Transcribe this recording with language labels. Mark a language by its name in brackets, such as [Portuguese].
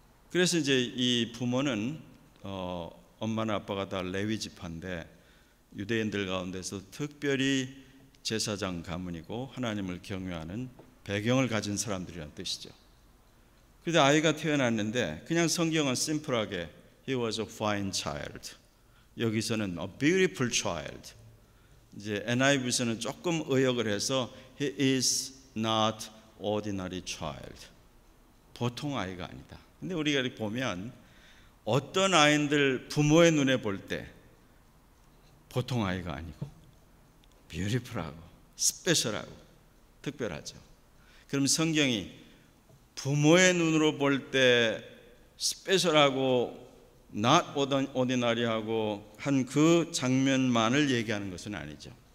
[Korean] 그래서 이제 이 부모는 엄마나 아빠가 다 레위 지파인데 유대인들 가운데서 특별히 제사장 가문이고 하나님을 경외하는 배경을 가진 사람들이라는 뜻이죠. 그런데 아이가 태어났는데 그냥 성경은 심플하게 [English] He was a fine child. [Korean] 여기서는 [English] a beautiful child. [Korean] 이제 NIV에서는 조금 의역을 해서 [English] He is not ordinary child. [Korean] 보통 아이가 아니다. 근데 우리가 이렇게 보면 어떤 아이들 부모의 눈에 볼 때 보통 아이가 아니고 beautiful하고 스페셜하고 특별하죠. 그럼 성경이 부모의 눈으로 볼 때 스페셜하고 [English] not ordinary [Korean] 하고 한 그 장면만을 얘기하는 것은 아니죠.